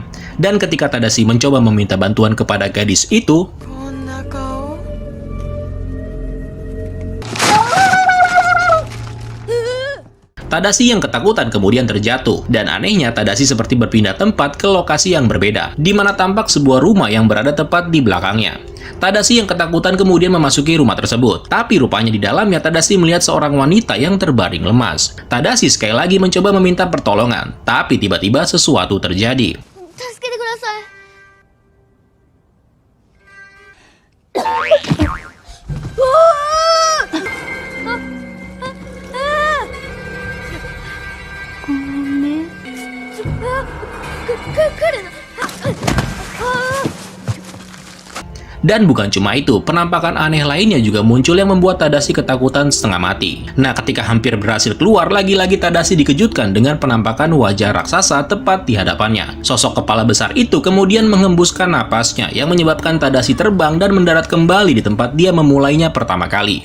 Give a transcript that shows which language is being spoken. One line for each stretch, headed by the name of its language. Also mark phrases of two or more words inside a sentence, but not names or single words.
Indonesian: Dan ketika Tadashi mencoba meminta bantuan kepada gadis itu, Tadashi yang ketakutan kemudian terjatuh, dan anehnya Tadashi seperti berpindah tempat ke lokasi yang berbeda, di mana tampak sebuah rumah yang berada tepat di belakangnya. Tadashi yang ketakutan kemudian memasuki rumah tersebut, tapi rupanya di dalamnya Tadashi melihat seorang wanita yang terbaring lemas. Tadashi sekali lagi mencoba meminta pertolongan, tapi tiba-tiba sesuatu terjadi.
Japanese: 助けてください。ごめん。来るの。
Indonesian: Dan bukan cuma itu, penampakan aneh lainnya juga muncul yang membuat Tadashi ketakutan setengah mati. Nah, ketika hampir berhasil keluar, lagi-lagi Tadashi dikejutkan dengan penampakan wajah raksasa tepat di hadapannya. Sosok kepala besar itu kemudian menghembuskan napasnya yang menyebabkan Tadashi terbang dan mendarat kembali di tempat dia memulainya pertama kali.